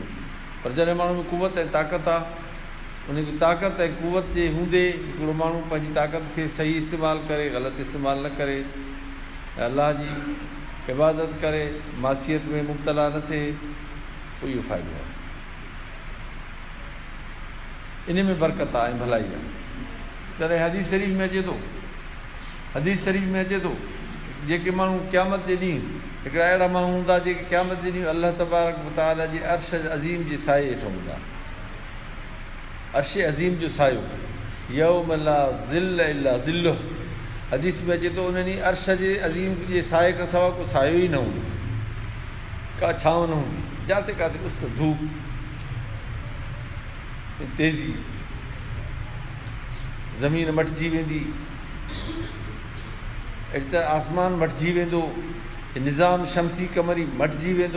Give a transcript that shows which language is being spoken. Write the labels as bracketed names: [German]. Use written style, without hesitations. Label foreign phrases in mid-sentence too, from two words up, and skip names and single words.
[Sindhi] पर जॾहिं माण्हू में कुवत ऐं ताक़त आहे, उनजी ताक़त ऐं कुवत जे हूंदे हिकिड़ो माण्हू पंहिंजी ताक़त खे सही इस्तेमालु करे, ग़लति इस्तेमालु न करे, अलाह जी इबादत करे, मासियत में मुब्तला न थिए, पोइ इहो फ़ाइदो आहे। इन में बरकत आहे ऐं भलाई आहे। तॾहिं हदीस शरीफ़ में अचे थो, हदीस शरीफ़ में अचे थो जेके माण्हू क़यामत जे ॾींहुं, हिकिड़ा अहिड़ा माण्हू हूंदा जेके क़यामत जे ॾींहुं अल्लाह [Arabic] تبارك وتعالى [Sindhi] जे अर्श अज़ीम जे साए हेठि हूंदा। अर्श अज़ीम जो सायो, [Arabic] يوم لا ظل إلا ظله, [Sindhi] हदीस में अचे थो उन ॾींहुं अर्श जे अज़ीम जे साए खां सवाइ को सायो ई न हूंदो, का छांव न हूंदी, जिते किथे उस, धूप, तेज़ी, ज़मीन मटिजी वेंदी, अहिड़ी तरह आसमान मटिजी वेंदो, निज़ाम शमसी कमरी मटिजी वेंदो।